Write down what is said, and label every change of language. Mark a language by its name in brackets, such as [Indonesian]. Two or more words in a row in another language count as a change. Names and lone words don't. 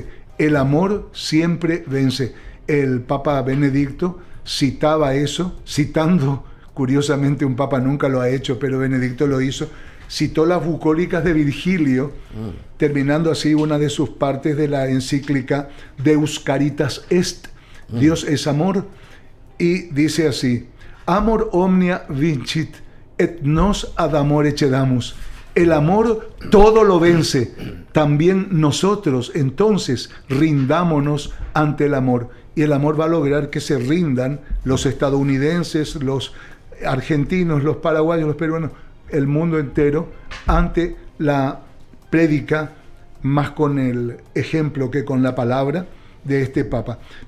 [Spanish] El amor siempre vence. El Papa Benedicto citaba eso, citando, curiosamente un Papa nunca lo ha hecho, pero Benedicto lo hizo, citó las bucólicas de Virgilio, terminando así una de sus partes de la encíclica Deus Caritas Est, Dios es amor, y dice así, [Latin] amor omnia vincit, et nos ad amore cedamus. [Spanish] El amor todo lo vence. También nosotros, entonces, rindámonos ante el amor. Y el amor va a lograr que se rindan los estadounidenses, los argentinos, los paraguayos, los peruanos, el mundo entero, ante la prédica, más con el ejemplo que con la palabra de este Papa.